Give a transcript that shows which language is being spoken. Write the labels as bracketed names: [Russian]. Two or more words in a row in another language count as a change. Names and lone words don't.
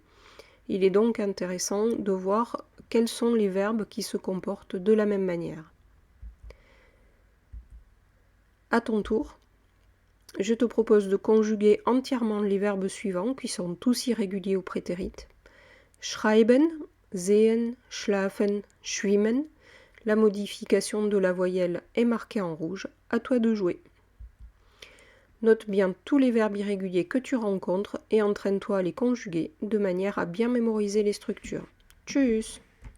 [French] Il est donc intéressant de voir quels sont les verbes qui se comportent de la même manière. À ton tour, je te propose de conjuguer entièrement les verbes suivants qui sont tous irréguliers au prétérit. [German] Schreiben, sehen, schlafen, schwimmen. [French] La modification de la voyelle est marquée en rouge. À toi de jouer. Note bien tous les verbes irréguliers que tu rencontres et entraîne-toi à les conjuguer de manière à bien mémoriser les structures. [German] Tchuss!